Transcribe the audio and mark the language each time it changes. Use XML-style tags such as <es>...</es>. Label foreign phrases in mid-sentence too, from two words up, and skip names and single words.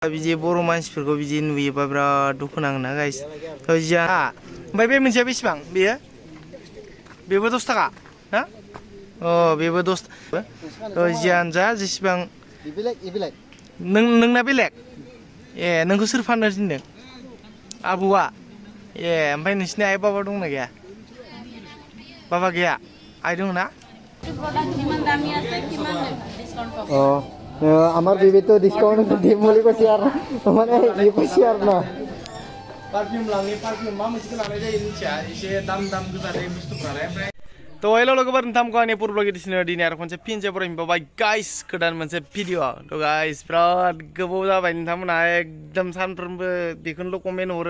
<brx>बिदि बर' मानसिफोरखौ बिदि नुयोबा बिराद दुखु नाङोना गाइस जोंहा ओमफ्राय बे मोनसेया बेसेबां बेयो बेबो 10 थाखा ना बेबो 10 जियानो जा जेसेबां नोंना बेलेग नोंखौ सोर फाननो थिनदों आबौआ ओमफ्राय नोंसिनि आइ बाबा दंना गैया बाबा गैया आइ दङ ना</brx> <bn>আমার বিবি তো ডিসকাউন্ট দিম বলে কইছি আর মানে এই কইছি আর না</bn> <brx>पारफ्यूम लाङो पारफ्यूम मा मोनसेखौ लानाय जायो मिथिया एसे दाम गोसा जायो बुस्थुफ्रालाय ओमफ्राय तो हेलो लोगोफोर नोंथांमोनखौ आंनि पुर ब्लग एडिशनाव दिनै आरो खनसे फिन बरायबाय गाइस गोदान मोनसे भिडिअ तो गाइस बिराद गोबाव जाबाय नोंथांमोना एकदम सानफ्रोमबो बेखौनोल' कमेन्ट हरो</brx>